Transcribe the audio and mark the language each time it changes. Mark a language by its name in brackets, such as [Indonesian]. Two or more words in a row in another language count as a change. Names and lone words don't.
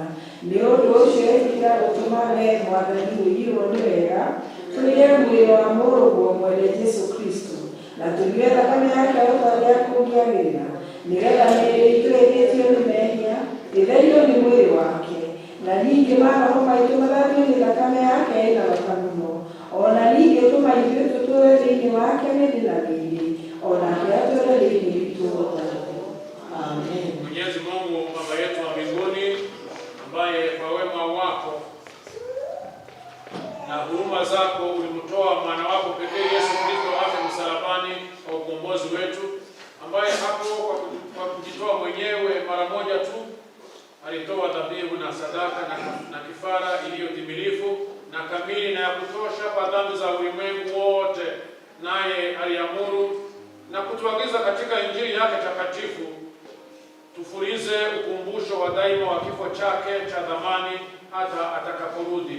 [Kikuyu] Nĩ ũndũ ũcio ĩtĩkĩra gũtũma wee Mwathani wĩirwo nĩ wega tũrĩe mwĩrĩ wa mũrũguo mwene Jesũ Kristo na tũnyue thakame yake ũtarĩa kũngĩagĩrĩra nĩgetha mĩĩrĩ itũ ĩgĩtio nĩ mehia ĩtherio nĩ mwĩrĩ wake na ningĩ maroho maitũ mathamio nĩ thakame yake ĩna bata mũno. Ona ningĩ tũma ithuĩ tũtũũre thĩinĩ wake mĩthĩ na mĩĩrĩ onake atũũre thĩinĩ witũ wothe. Amen. [Swahili] Mwenyezi Mungu Baba yetu wa mbinguni ambaye kwa wema wako na huruma zako ulimtoa mwana wako pekee Yesu Kristo afe msalabani kwa ukombozi wetu, ambaye hapo kwa kujitoa mwenyewe mara moja tu alitoa dhabihu na sadaka na kifara iliyo timilifu na kamili na ya kutosha kwa dhambi za ulimwengu wote, naye aliamuru na kutuagiza katika injili yake takatifu tufurize ukumbusho wa daima wa kifo chake cha dhamani hata atakaporudi.